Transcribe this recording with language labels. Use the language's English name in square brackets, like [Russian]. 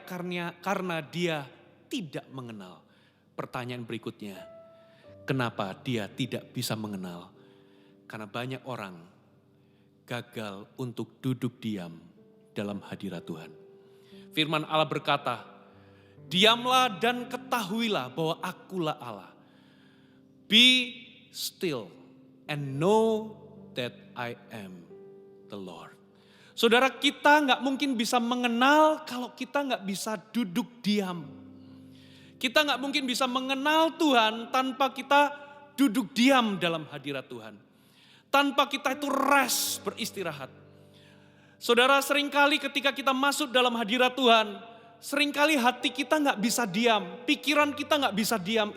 [Indonesian] Karena dia tidak mengenal. Pertanyaan berikutnya, kenapa dia tidak bisa mengenal? Karena banyak orang gagal untuk duduk diam dalam hadirat Tuhan. Firman Allah berkata, diamlah dan ketahuilah bahwa akulah Allah. [English] Be still and know that I am the Lord. [Indonesian] Saudara, kita gak mungkin bisa mengenal kalau kita gak bisa duduk diam. Kita gak mungkin bisa mengenal Tuhan tanpa kita duduk diam dalam hadirat Tuhan. Tanpa kita itu rest, beristirahat. Saudara, seringkali ketika kita masuk dalam hadirat Tuhan, seringkali hati kita gak bisa diam, pikiran kita gak bisa diam.